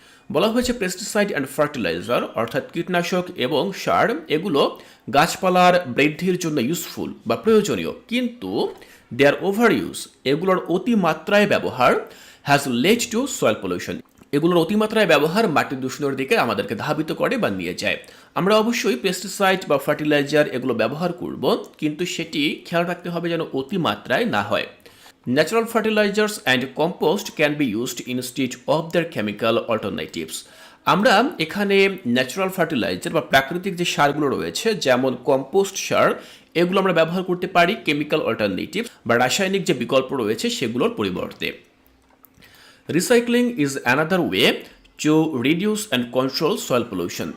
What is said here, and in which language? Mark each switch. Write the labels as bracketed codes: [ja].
[bn] বলা হয়েছে pesticide and fertiliser অর্থাৎ কীটনাশক এবং সার এগুলো গাছপালার বৃদ্ধির জন্য ইউজফুল বা প্রয়োজনীয়, কিন্তু [en] their overuse, [bn] এগুলোর অতিমাত্রায় ব্যবহার, [en] has led to soil pollution, [bn] এগুলোর অতিমাত্রায় ব্যবহার মাটির দূষণের দিকে আমাদেরকে ধাবিত করে বা নিয়ে যায়। আমরা অবশ্যই পেস্টিসাইড বা ফার্টিলাইজার এগুলো ব্যবহার করব, কিন্তু সেটি খেয়াল রাখতে হবে যেন অতিমাত্রায় না হয়। [en] Natural fertilizers and compost can be used instead of their chemical alternatives. [bn] আমরা এখানে ন্যাচারাল ফার্টিলাইজার বা প্রাকৃতিক যে সারগুলো রয়েছে যেমন কম্পোস্ট সার এগুলো আমরা ব্যবহার করতে পারি কেমিক্যাল অল্টারনেটিভ বা রাসায়নিক যে বিকল্প রয়েছে সেগুলোর পরিবর্তে। [en] Recycling is another way to reduce and control soil pollution.